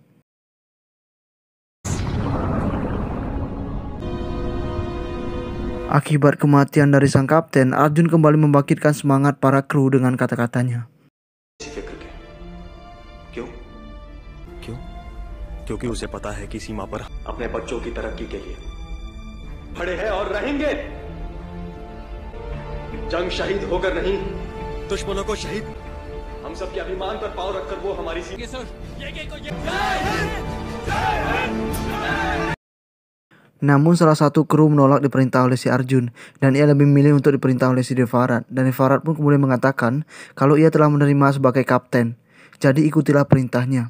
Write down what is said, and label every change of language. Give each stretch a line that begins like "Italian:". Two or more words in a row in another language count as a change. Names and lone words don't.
Indonesian: Akibat kematian dari sang kapten, Arjun kembali membangkitkan semangat para kru dengan kata-katanya.
Hindi: क्योंकि उसे पता है कि सीमा पर अपने बच्चों की तरक्की के लिए खड़े हैं और रहेंगे। जंग शहीद होकर नहीं, दुश्मनों को शहीद। हम सबके अभिमान पर पांव रखकर वो हमारी
Indonesian: Namun salah satu kru menolak diperintah oleh si Arjun dan ia lebih memilih untuk diperintah oleh si Devarat. Dan Devarat pun kemudian mengatakan kalau ia telah menerima sebagai kapten, jadi ikutilah perintahnya.